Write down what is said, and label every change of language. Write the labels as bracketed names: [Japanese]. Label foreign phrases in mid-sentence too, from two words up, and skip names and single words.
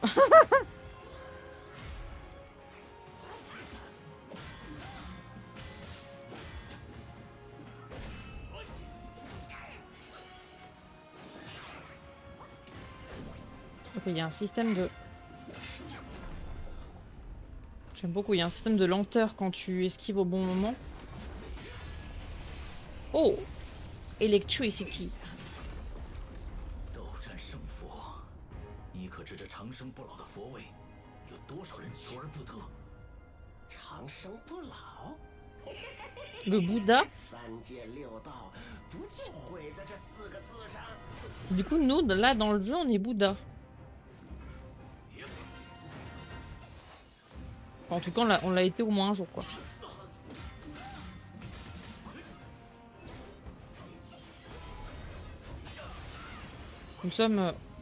[French] Ok, il y a un système de... J'aime beaucoup, il y a un système de lenteur quand tu esquives au bon moment. [English] Oh! Electricity. [Chinese] 斗战胜佛，你可知这长生不老的佛位，有多少人求而不得？长生不老， [French] Le Bouddha. [Chinese] 3 界6道不就毁在这4个字上？ [French] Du coup, nous, là, dans le jeu, on est Bouddha. Enfin, en tout cas, on l'a été au moins un jour, quoi. Nous sommes...